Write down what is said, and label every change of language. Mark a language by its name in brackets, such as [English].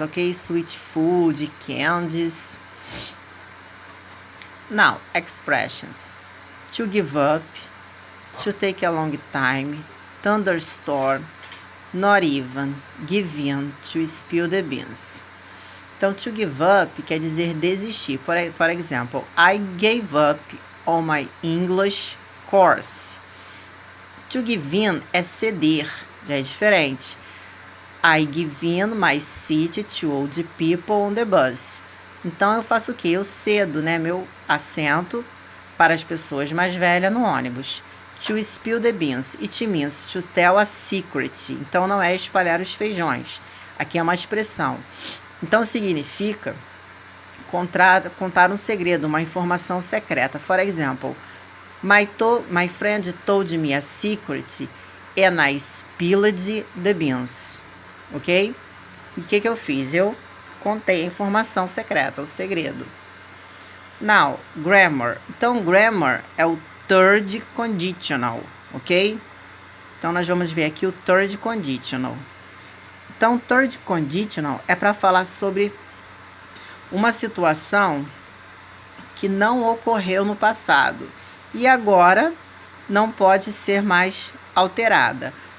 [English] Okay, sweet food, candies. Now, expressions. To give up, to take a long time, thunderstorm, not even, give in, to spill the beans. [Portuguese] Então, to give up quer dizer desistir. [English] For example, I gave up on my English course. [Portuguese] To give in é ceder, já é diferente. [English] I give in my seat to old people on the bus. [Portuguese] Então, eu faço o quê? Eu cedo, né, meu assento para as pessoas mais velhas no ônibus. [English] To spill the beans. It means to tell a secret. [Portuguese] Então, não é espalhar os feijões. Aqui é uma expressão. Então, significa contar um segredo, uma informação secreta. [English] For example, my friend told me a secret and I spilled the beans. [Portuguese] Ok? E o que eu fiz? Eu contei a informação secreta, o segredo. [English] Now, grammar. [Portuguese] Então, grammar é o third conditional, ok? Então, nós vamos ver aqui o third conditional. Então, third conditional é para falar sobre uma situação que não ocorreu no passado e agora não pode ser mais alterada.